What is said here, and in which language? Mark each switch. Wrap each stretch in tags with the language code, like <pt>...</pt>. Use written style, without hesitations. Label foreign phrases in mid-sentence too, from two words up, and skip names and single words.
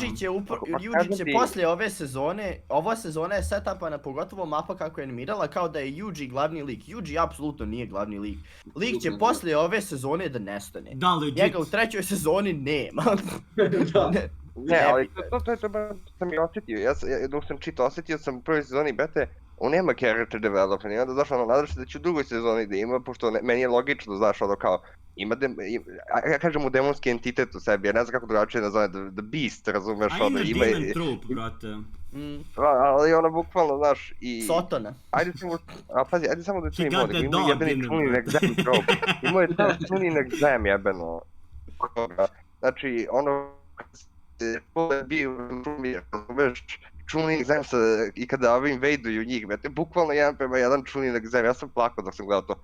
<bs>Yuji će poslije ove sezone, ova sezona je setupana, pogotovo mapa kako je animirala, kao da je Yuji glavni lik. Yuji apsolutno nije glavni lik. Lik će poslije ove sezone da nestane. Da, legit. Njega u trećoj sezoni nema. Ne, ali to je to sam i osjetio. Dok sam čitao, osjetio sam u prvoj sezoni bete, on nema</bs> <en>character development</en> <bs>i onda znaš ono, nadam se da će u drugoj sezoni da ima, pošto meni je logično, znaš ono kao, ja kažem mu demonski entitet u sebi, ja ne znam kako drugačije nazove, The Beast, razumeš ono, ima</bs> <en>demon trope,</en> <bs>brate. Ali ono bukvalno, znaš, i... Sotona. Ajde samo da čujem ovdje, ima jebeni Chunin exam trope, imao je taj Chunin exam jebeno, znači ono, kada je bio razumeš, Chunin exam i kada ovi invadeuju njih, brate, bukvalno 1:1 Chunin exam, ja sam plakao dok sam gledao to.</bs>